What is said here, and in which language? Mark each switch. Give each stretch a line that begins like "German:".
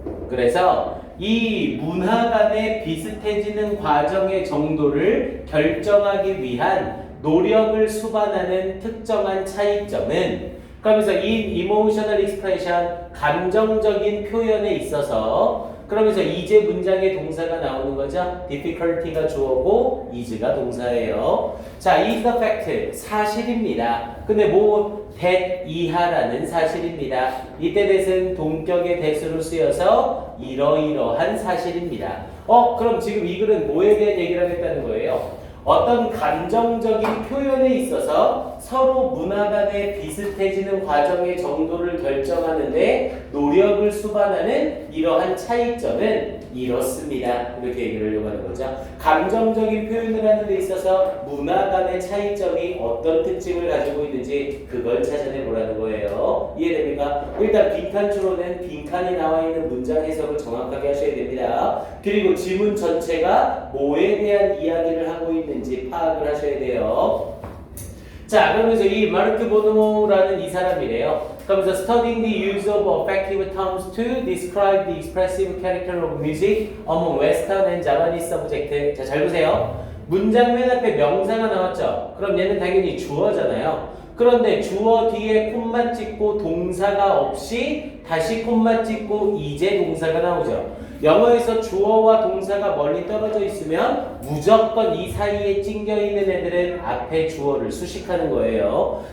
Korean: 그래서 이 문화 간의 비슷해지는 과정의 정도를 결정하기 위한 노력을 수반하는 특정한 차이점은, 그러면서 이 emotional expression, 감정적인 표현에 있어서, 그러면서 이제 문장의 동사가 나오는 거죠. difficulty가 주어고 is가 동사예요. 자, is the fact, 사실입니다. 근데 뭐 that 이하라는 사실입니다. 이때 that은 동격의 that으로 쓰여서 이러이러한 사실입니다. 그럼 지금 이 글은 뭐에 대한 얘기를 하겠다는 거예요? 어떤 감정적인 표현에 있어서 서로 문화 간에 비슷해지는 과정의 정도를 결정하는데 노력을 수반하는 이러한 차이점은 이렇습니다. 이렇게 얘기를 하려고 하는 거죠. 감정적인 표현을 하는 데 있어서 문화 간의 차이점이 어떤 특징을 가지고 있는지 그걸 찾아내 보라는 거예요. 이해됩니까? 일단 빈칸 추론은 빈칸에 나와 있는 문장 해석을 정확하게 하셔야 됩니다. 그리고 지문 전체가 뭐에 대한 이야기를 하고 있는지 파악을 하셔야 돼요. 자, 그러면서 이 마르크 보노라는 이 사람이래요. 그러면서
English: studying the use of affective terms to describe the expressive character of music among Western and Japanese subjects.
Korean: 자, 잘 보세요. 문장 맨 앞에 명사가 나왔죠. 그럼 얘는 당연히 주어잖아요. 그런데 주어 뒤에 콤마 찍고 동사가 없이 다시 콤마 찍고 이제 동사가 나오죠. 영어에서 주어와 동사가 멀리 떨어져 있으면 무조건 이 사이에 찡겨 있는 애들은 앞에 주어를 수식하는 거예요.